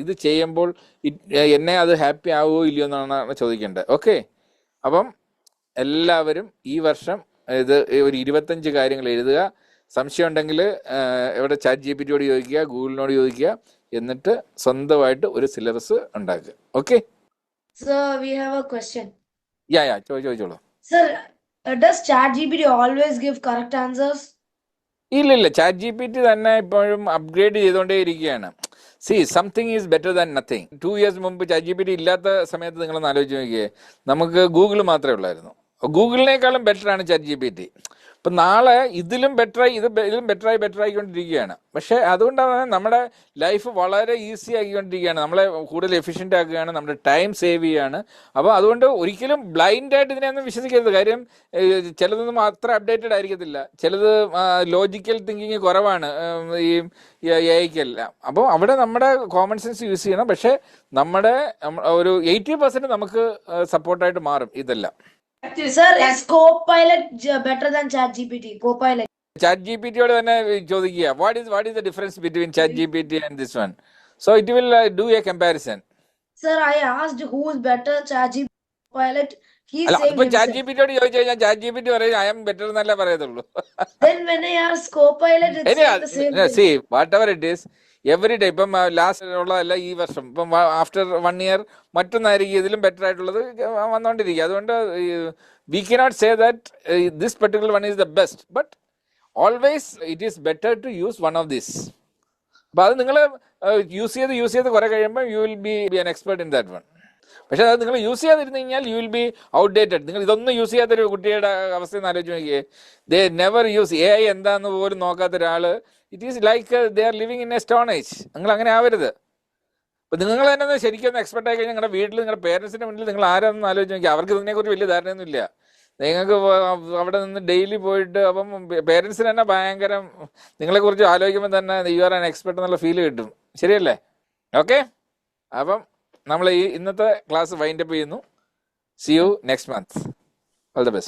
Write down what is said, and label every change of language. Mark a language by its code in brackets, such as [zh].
[ml] ഇത് ചെയ്യുമ്പോൾ എന്നെ അത് ഹാപ്പി ആവുമോ ഇല്ലയോ എന്നാണ് ചോദിക്കേണ്ടത്. ഓക്കെ, അപ്പം എല്ലാവരും ഈ വർഷം ഇത് ഒരു 25 കാര്യങ്ങൾ എഴുതുക. സംശയം ഉണ്ടെങ്കിൽ ഇവിടെ ചാറ്റ് GPT ചോദിക്കുക, ഗൂഗിളിനോട് ചോദിക്കുക, എന്നിട്ട് സ്വന്തമായിട്ട് ഒരു സിലബസ് ഉണ്ടാക്കുക. Okay, [en] Sir, we have a question. [ml] ചോദിച്ചോളൂ. [en] Sir, does ChatGPT always give correct answers? [ml] ഇല്ല, ചാറ്റ് GPT തന്നെ ഇപ്പോഴും അപ്ഗ്രേഡ് ചെയ്തുകൊണ്ടേ ഇരിക്കുകയാണ്. [en] Something is better than nothing. [ml] 2 years മുമ്പ് ചാറ്റ് GPT ഇല്ലാത്ത സമയത്ത് നിങ്ങളൊന്ന് ആലോചിച്ച് നോക്കിയേ, നമുക്ക് ഗൂഗിൾ മാത്രമേ ഉള്ളായിരുന്നു. ഗൂഗിളിനേക്കാളും ബെറ്ററാണ് ചാറ്റ് GPT. ഇപ്പം നാളെ ഇതിലും ബെറ്ററായിക്കൊണ്ടിരിക്കുകയാണ്. പക്ഷേ അതുകൊണ്ടാണ് നമ്മുടെ ലൈഫ് വളരെ ഈസി ആക്കിക്കൊണ്ടിരിക്കുകയാണ്, നമ്മളെ കൂടുതൽ എഫിഷ്യൻ്റ് ആക്കുകയാണ്, നമ്മുടെ ടൈം സേവ് ചെയ്യുകയാണ്. അപ്പോൾ അതുകൊണ്ട് ഒരിക്കലും ബ്ലൈൻഡായിട്ട് ഇതിനെയൊന്നും വിശ്വസിക്കരുത്. കാര്യം ചിലതൊന്നും അത്ര അപ്ഡേറ്റഡ് ആയിരിക്കത്തില്ല, ചിലത് ലോജിക്കൽ തിങ്കിങ് കുറവാണ് ഈ AI-ക്കെല്ലാം. അപ്പോൾ അവിടെ നമ്മുടെ കോമൺ സെൻസ് യൂസ് ചെയ്യണം. പക്ഷേ നമ്മുടെ ഒരു 80% നമുക്ക് സപ്പോർട്ടായിട്ട് മാറും ഇതെല്ലാം. [en] Sir, is Copilot better than ChatGPT? Copilot. [ml] Chat ജിപിറ്റിയോട് തന്നെ ചോദിക്കുക, [en] What is the difference between chat GPT and this one? So it will do a comparison. Sir, I asked who is better, ChatGPT or Copilot. He [ml] അല്ല, [en] said [ml] അതിപ്പോ chat [en] himself. [ml] ജിപിറ്റിയോട് ചോദിച്ചു കഴിഞ്ഞാൽ chat GPT പറയും [en] I am better [ml] എന്നല്ല പറയത്തുള്ളൂ. [en] Then when I asked Copilot, it said the same thing. Whatever it is every day. [ml] ഇപ്പം last ഉള്ളതല്ല ഈ വർഷം, ഇപ്പം ആഫ്റ്റർ 1 year മറ്റൊന്നായിരിക്കും ഇതിലും ബെറ്റർ ആയിട്ടുള്ളത് വന്നുകൊണ്ടിരിക്കുക. [en] അതുകൊണ്ട് we cannot say that this particular one is the best, but always it is better to use one of this. [ml] അപ്പോൾ അത് നിങ്ങൾ യൂസ് ചെയ്ത് കുറെ കഴിയുമ്പോൾ [en] You will be an expert in that one. [ml] പക്ഷേ അത് നിങ്ങൾ യൂസ് ചെയ്യാതിരുന്നു കഴിഞ്ഞാൽ [en] You will be outdated. [ml] നിങ്ങൾ ഇതൊന്നും യൂസ് ചെയ്യാത്തൊരു കുട്ടിയുടെ അവസ്ഥയെന്ന് ആലോചിച്ച് നോക്കിയേ. [en] they never use AI [ml] എന്താന്ന് പോലും നോക്കാത്ത ഒരാൾ, [en] It is like they are living in a stone age. [ml] നിങ്ങൾ അങ്ങനെ ആവരുത്. അപ്പം നിങ്ങൾ തന്നെ ശരിക്കും എക്സ്പെർട്ട് ആയി കഴിഞ്ഞാൽ നിങ്ങളുടെ വീട്ടിൽ നിങ്ങളുടെ പേരൻസിൻ്റെ മുന്നിൽ നിങ്ങൾ ആരാണെന്ന് ആലോചിച്ച് നോക്കി. അവർക്ക് ഇതിനെക്കുറിച്ച് വലിയ ധാരണയൊന്നുമില്ല. നിങ്ങൾക്ക് അവിടെ നിന്ന് ഡെയിലി പോയിട്ട് അപ്പം പേരൻസിന് തന്നെ ഭയങ്കര നിങ്ങളെക്കുറിച്ച് ആലോചിക്കുമ്പോൾ തന്നെ [en] you are an expert [ml] എന്നുള്ള ഫീൽ കിട്ടും. ശരിയല്ലേ? ഓക്കെ, അപ്പം നമ്മൾ ഈ ഇന്നത്തെ ക്ലാസ് വൈൻഡ് അപ്പ് ചെയ്യുന്നു. [en] See you next month. All the best.